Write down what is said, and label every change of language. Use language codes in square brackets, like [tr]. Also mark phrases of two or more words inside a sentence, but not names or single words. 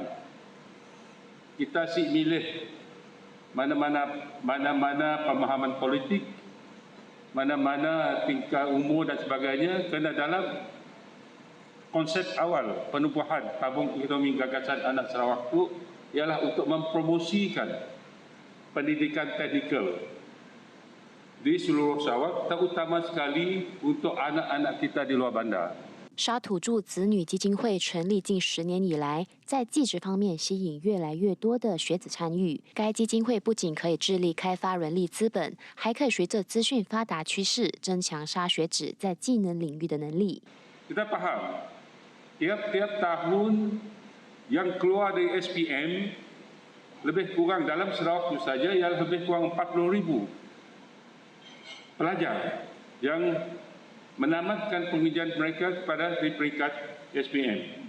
[ms] Kita si milih mana-mana pemahaman politik, mana-mana tingkat umur dan sebagainya, kerana dalam konsep awal penubuhan tabung ekonomi gagasan anak Sarawak itu ialah untuk mempromosikan pendidikan teknikal di seluruh Sarawak, terutama sekali untuk anak-anak kita di luar bandar。 [zh] 沙土著子女基金会成立近10年以来，在技职方面吸引越来越多的学子参与。该基金会不仅可以致力开发人力资本，还可以随着资讯发达趋势，增强沙学子在技能领域的能力。 [ms] Kita faham, tiap-tiap tahun yang keluar dari SPM lebih kurang dalam Sarawak itu saja ialah lebih kurang 40,000 pelajar yang menamatkan pengajian mereka kepada di peringkat SPM.